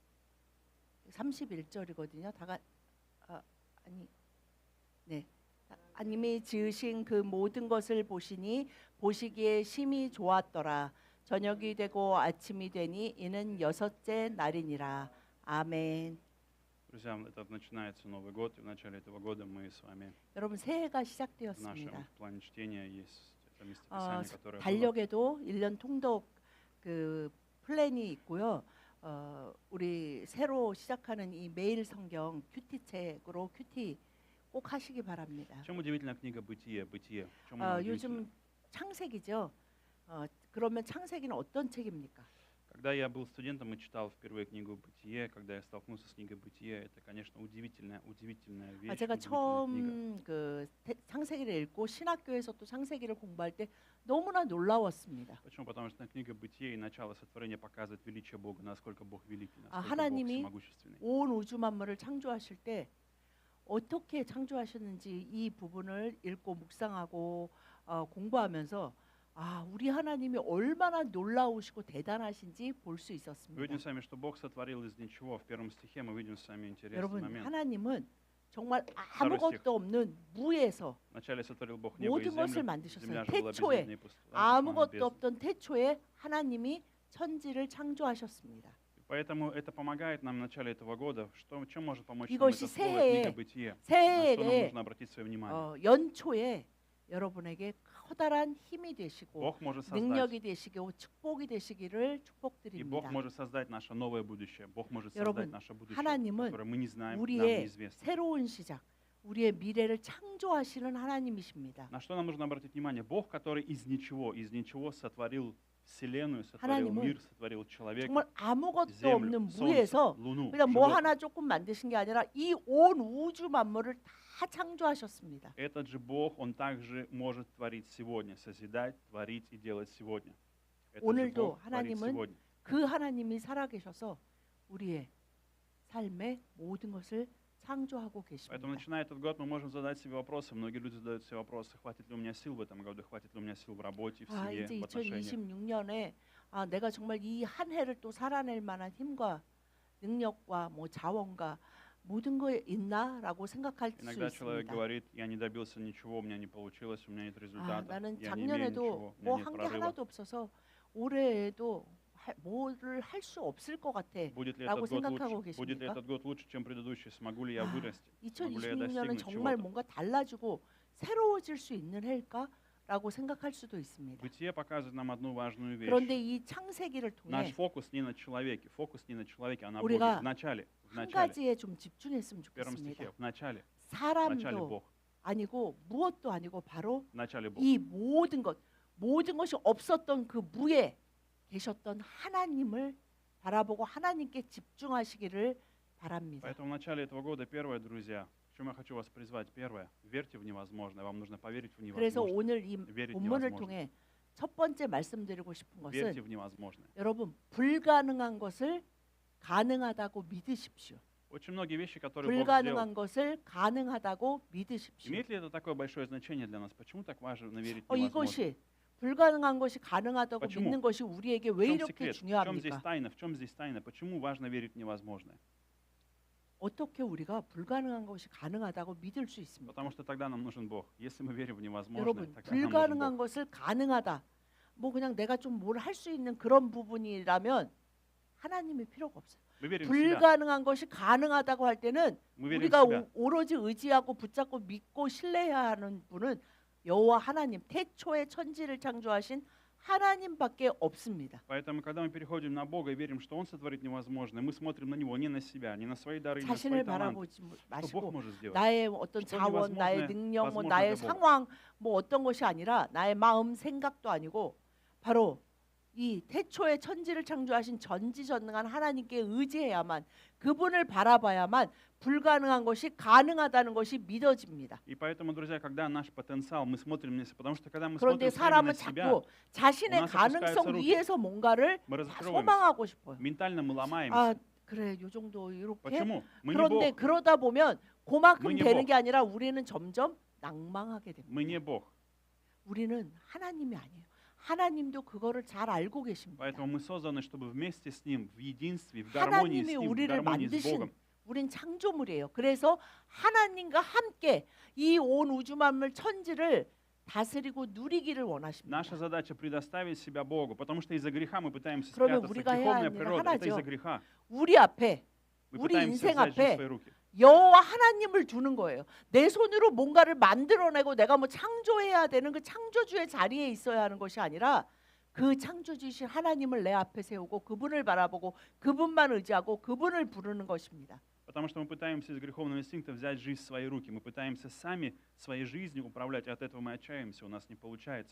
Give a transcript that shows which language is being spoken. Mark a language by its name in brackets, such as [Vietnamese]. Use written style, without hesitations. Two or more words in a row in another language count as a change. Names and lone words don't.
[Korean] 31절이거든요. 하나님이 지으신 그 모든 것을 보시니 보시기에 심히 좋았더라. 저녁이 되고 아침이 되니 이는 여섯째 날이니라. 아멘. [Russian] Друзья, это начинается Новый год, и в начале этого года мы с вами [Korean] 여러분 새해가 [Russian] в нашем [Korean] 시작되었습니다. [Russian] плане чтения есть это местописание, которое было [Korean] 달력에도 1년 통독 그 플랜이 있고요. 우리 새로 시작하는 이 매일 성경 큐티 책으로 큐티 꼭 하시기 바랍니다. [Russian] В чем удивительная книга Бытие? Бытие. В чем она удивительна? [Korean] 요즘 창세기죠. 그러면 창세기는 어떤 책입니까? [Russian] Когда я был студентом и читал впервые книгу Бытие, когда я столкнулся с книгой Бытие, это, конечно, удивительная вещь, [Korean] 제가 [Russian] удивительная книга. [Korean] 처음 그 창세기를 읽고 신학교에서 또 창세기를 공부할 때 너무나 놀라웠습니다. [Russian] Почему? Потому что книга Бытие и начало сотворения показывает величие Бога, насколько Бог великий, насколько Бог [Korean] 하나님이 [Russian] всемогущественный. [Korean] 온 우주 만물을 창조하실 때 어떻게 창조하셨는지 이 부분을 읽고 묵상하고 공부하면서 우리 하나님이 얼마나 놀라우시고 대단하신지 볼 수 [Russian] Мы [Korean] 있었습니다. [Russian] видим сами, что Бог сотворил из ничего. В первом стихе мы видим сами интересный [Korean] 여러분 [Russian] момент. [Korean] 하나님은 정말 아무것도 없는 무에서 [Russian] Вначале сотворил Бог небо и [Korean] 모든 것을 [Russian] землю. [Korean] 만드셨어요. [Russian] Земля же была [Korean] 태초에 [Russian] бездна и пуста. [Korean] 아무것도 없던 태초에 하나님이 천지를 창조하셨습니다. [Russian] Поэтому это помогает нам в начале этого года. Чем может помочь нам [Korean] 이것이 [Russian] это слово, [Korean] 새해에 [Russian] книга Бытие? На что нам [Korean] 새해에 [Russian] нужно обратить свое внимание? [Korean] 연초에 여러분에게 커다란 힘이 되시고 [Russian] Бог может [Korean] 능력이 [Russian] создать, [Korean] 되시고 축복이 되시기를 [Russian] и Бог [Korean] 축복드립니다. [Russian] может создать наше новое будущее. Бог может [Korean] 여러분, [Russian] создать наше будущее, [Korean] 하나님은 [Russian] которое мы не знаем, нам [Korean] 우리의 [Russian] неизвестно. [Korean] 새로운 시작, 우리의 미래를 창조하시는 하나님이십니다. [Russian] На что нам нужно обратить внимание? Бог, который из ничего сотворил Вселенную, сотворил [Korean] 하나님은 [Russian] мир, сотворил человека, [Korean] 정말 아무것도 [Russian] землю, [Korean] 없는 [Russian] солнце, [Korean] 무에서 [Russian] луну, [Korean] 그냥 뭐 [Russian] животных. [Korean] 하나 조금 만드신 게 아니라 이 온 우주 만물을 다 창조하셨습니다. [Russian] Этот же Бог, Он также может творить сегодня, созидать, творить и делать сегодня. Этот же [Korean] 오늘도 [Russian] Бог творит [Korean] 하나님은 [Russian] сегодня. [Korean] 그 하나님이 살아계셔서 우리의 삶의 모든 것을 창조하고 계십니다. [Russian] Поэтому, начиная этот год, мы можем задать себе вопросы. Многие люди задают себе вопросы, хватит ли у меня сил в этом году, хватит ли у меня сил в работе, в семье, [Korean] 이제 [Russian] в отношениях. [Korean] 2026년에 내가 정말 이 한 해를 또 살아낼 만한 힘과 능력과 뭐 자원과 모든 거에 있나라고 생각할 수 [Russian] Иногда человек [Korean] 있습니다. [Russian] говорит, я не добился ничего, у меня не получилось, у меня нет результата, [Korean] 나는 [Russian] я не имею [Korean] 작년에도 [Russian] ничего, у меня [Korean] 뭐 [Russian] нет [Korean] 한 게 [Russian] прорыва. [Korean] 하나도 없어서 올해에도 뭐를 할 수 없을 것 같아. [Russian] Будет ли [Korean] 라고 [Russian] этот год [Korean] 생각하고 [Russian] лучше? Будет ли [Korean] 계십니까? [Russian] этот год лучше, чем предыдущий? Смогу ли я вырасти? Смогу ли я [Korean] 2026년은 [Russian] достигнуть [Korean] 정말 [Russian] чего-то? [Korean] 뭔가 달라지고 새로워질 수 있는 해일까라고 생각할 수도 있습니다. [Russian] Бытие показывает нам одну важную вещь. [Korean] 그런데 이 창세기를 [Russian] Наш [Korean] 통해 [Russian] фокус не на человеке, а на Боге. [Korean] 우리가 [Russian] В начале, [Korean] 한 가지에 좀 집중했으면 [Russian] в первом [Korean] 좋겠습니다. [Russian] стихе, в начале [Korean] 사람도 [Russian] Бог, [Korean] 아니고 무엇도 아니고 바로 [Russian] в начале Бог. [Korean] 이 모든 것이 없었던 그 무에 계셨던 하나님을 바라보고 하나님께 집중하시기를 바랍니다. [Russian] Поэтому в начале этого года первое, друзья, к чему я хочу вас призвать, первое, верьте в невозможное, вам нужно поверить в [Korean] 그래서 [Russian] невозможное. [Korean] 오늘 이 [Russian] верить в [Korean] 본문을 [Russian] невозможное. [Korean] 통해 첫 번째 말씀드리고 싶은 [Russian] Верьте [Korean] 것은 [Russian] в невозможное. [Korean] 여러분 불가능한 것을 가능하다고 믿으십시오. [Russian] Очень многие вещи, которые Бог сделал. [Korean] 불가능한 것을 가능하다고 믿으십시오. [Russian] Имеет ли это такое большое значение для нас? Почему так важно верить в невозможное? [Korean] 이것이 불가능한 것이 가능하다고 [Russian] почему? [Korean] 믿는 것이 우리에게 [Russian] В [Korean] 왜 [Russian] чем [Korean] 이렇게 [Russian] секрет? В чем здесь [Korean] 중요합니까? [Russian] тайна? В чем здесь тайна? Почему важно верить в невозможное? [Korean] 어떻게 우리가 불가능한 것이 가능하다고 믿을 수 있습니까? [Russian] Потому что тогда нам нужен Бог. Если мы верим в невозможное, [Korean] 여러분, [Russian] тогда нам нужен [Korean] 불가능한 [Russian] Бог. [Korean] 것을 가능하다. 뭐 그냥 내가 좀 뭘 할 수 있는 그런 부분이라면 하나님이 필요가 없어요. [Russian] Мы верим в себя. [Korean] 불가능한 것이 가능하다고 할 때는 [Russian] Мы верим в [Korean] 우리가 [Russian] себя. [Korean] 오로지 의지하고 붙잡고 믿고 신뢰해야 하는 분은 여호와 하나님, 태초에 천지를 창조하신 하나님밖에 없습니다. [Russian] Поэтому, когда мы переходим на Бога и верим, что Он сотворит невозможное, мы смотрим на Него, не на себя, не на свои дары, не на свои [Korean] 자신을 [Russian] таланты. [Korean] 바라보지 [Russian] Что Бог [Korean] 마시고 [Russian] может сделать? [Korean] 나의 어떤 [Russian] что [Korean] 자원, 나의 [Russian] невозможное [Korean] 능력, 뭐 [Russian] возможно [Korean] 나의 [Russian] для Бога. [Korean] 상황, 뭐 어떤 것이 아니라 나의 마음, 생각도 아니고 바로 이 태초에 천지를 창조하신 전지전능한 하나님께 의지해야만, 그분을 바라봐야만 불가능한 것이 가능하다는 것이 믿어집니다. [Russian] И поэтому, друзья, когда наш потенциал, мы смотрим на себя, потому что когда мы [Korean] 그런데 [Russian] смотрим все время на [Korean] 사람은 [Russian] себя, [Korean] 자꾸 자신의 [Russian] у нас [Korean] 가능성 [Russian] опускаются руки. [Korean] 위에서 뭔가를 [Russian] мы [Korean] 다 [Russian] разочаровываемся. [Korean] 소망하고 싶어요. [Russian] Ментально мы [Korean] 아, [Russian] ломаемся. [Korean] 그래, 요 정도 이렇게. [Russian] Почему? Мы не [Korean] 그런데 [Russian] Бог. [Korean] 그러다 보면 그만큼 [Russian] мы не [Korean] 되는 [Russian] Бог. [Korean] 게 아니라 우리는 점점 낭망하게 됩니다. [Russian] Мы не Бог. [Korean] 우리는 하나님이 아니에요. 하나님도 그거를 잘 알고 계십니다. [Russian] Поэтому мы созданы, чтобы вместе с Ним, в единстве, в гармонии с [Korean] 하나님이 [Russian] Ним, в [Korean] 우리를 [Russian] гармонии с [Korean] 만드신 [Russian] Богом. [Korean] 우린 창조물이에요. 그래서 하나님과 함께 이 온 우주 만물 천지를 다스리고 누리기를 원하십니다. [Russian] Наша задача предоставить себя Богу, потому что из-за греха мы пытаемся [Korean] 그러면 [Russian] спрятаться. [Korean] 우리가 해야 [Russian] Греховная [Korean] 하는 일은 [Russian] природа – это из-за [Korean] 하나죠. [Russian] греха. [Korean] 우리 앞에 [Russian] Мы [Korean] 우리 [Russian] пытаемся [Korean] 인생 [Russian] взять жизнь в [Korean] 앞에 [Russian] свои руки. [Korean] 여호와 하나님을 두는 거예요. 내 손으로 뭔가를 만들어내고 내가 뭐 창조해야 되는 그 창조주의 자리에 있어야 하는 것이 아니라 그 창조주이신 하나님을 내 앞에 세우고 그분을 바라보고 그분만 의지하고 그분을 부르는 것입니다. [Russian] Потому что мы пытаемся из греховного инстинкта взять жизнь в свои руки. Мы пытаемся сами своей жизнью управлять, и от этого мы отчаиваемся, у нас не получается.